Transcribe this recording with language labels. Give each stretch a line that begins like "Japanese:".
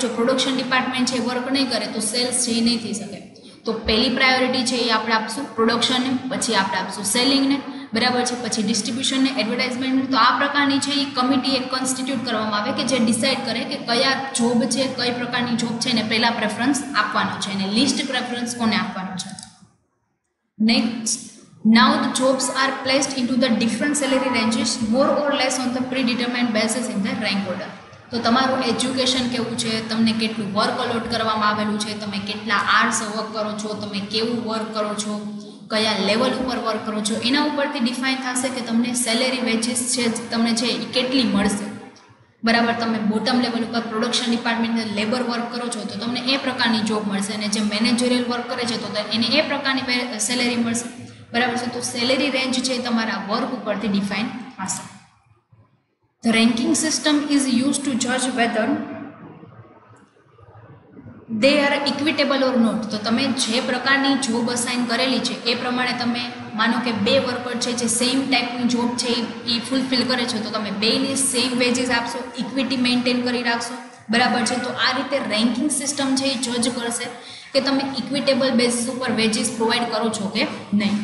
Gujarati: જો production department છે work નહીં કરે તો સેલ્સ છે એ નહીં થઈ શકે. તો પહેલી પ્રાયોરિટી છે એ આપણે આપશું પ્રોડક્શનને, પછી આપણે આપશું સેલિંગને બરાબર છે. પછી ડિસ્ટ્રીબ્યુશન ને એડવર્ટાઇઝમેન્ટ, તો આ પ્રકારની છે એ કમિટી એક કોન્સ્ટિટ્યુટ કરવામાં આવે કે જે ડિસાઇડ કરે કે કયા જોબ છે, કઈ પ્રકારની જોબ છે એને પહેલા પ્રેફરન્સ આપવાનો છે અને લીસ્ટ પ્રેફરન્સ કોને આપવાનો છે.
English: Next, now the jobs are placed into the different salary ranges more or less on the predetermined basis in the rank order.
Gujarati: તો તમારું એજ્યુકેશન કેવું છે, તમને કેટલું વર્ક અલોટ કરવામાં આવેલું છે, તમે કેટલા આર્સ વર્ક કરો છો, તમે કેવું વર્ક કરો છો, કયા લેવલ ઉપર વર્ક કરો છો, એના ઉપરથી ડિફાઇન થશે કે તમને સેલેરી વેજીસ છે તમને છે એ કેટલી મળશે. બરાબર, તમે બોટમ લેવલ ઉપર પ્રોડક્શન ડિપાર્ટમેન્ટની લેબર વર્ક કરો છો તો તમને એ પ્રકારની જોબ મળશે, અને જે મેનેજરિયલ વર્ક કરે છે તો એને એ પ્રકારની સેલેરી મળશે. બરાબર છે. તો સેલેરી રેન્જ છે તમારા વર્ક ઉપરથી ડિફાઇન થશે.
English: The ranking system is used to judge whether they are equitable or not.
Gujarati: તો તમે જે પ્રકારની જોબ અસાઇન કરેલી છે એ પ્રમાણે તમે માનો કે બે વર્કર છે જે સેમ ટાઈપની જોબ છે એ ફૂલફિલ કરે છે તો તમે બેને સેમ વેજીસ આપશો, ઇક્વિટી મેન્ટેન કરી રાખશો. બરાબર છે. તો આ રીતે રેન્કિંગ સિસ્ટમ છે એ જજ કરશે કે તમે ઇક્વિટેબલ બેઝિસ ઉપર વેજીસ પ્રોવાઈડ કરો છો કે નહીં.